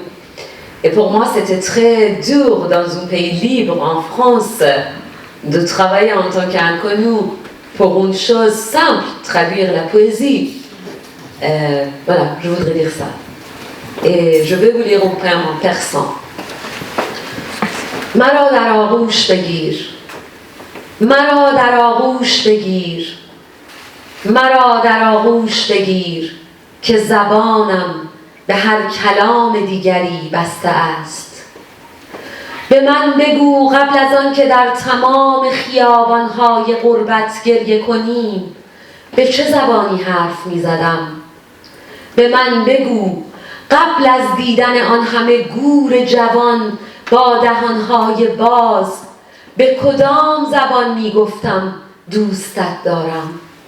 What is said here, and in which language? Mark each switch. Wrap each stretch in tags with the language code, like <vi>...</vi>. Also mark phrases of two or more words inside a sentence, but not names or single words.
<fr>Et pour moi, c'était très dur dans un pays libre, en France, de travailler en tant qu'inconnu pour une chose simple, traduire la poésie. Voilà, je voudrais dire ça. Et je vais vous lire un poème en persan.</fr> <fa>مرا در آغوش بگیر مرا در آغوش بگیر مرا در آغوش بگیر که زبانم به هر کلام دیگری بسته است به من بگو قبل از آن که در تمام خیابان‌های غربت گریه کنیم به چه زبانی حرف می‌زدم به من بگو قبل از دیدن آن همه گور جوان با دهانهای باز به کدام زبان میگفتم دوستت دارم</fa>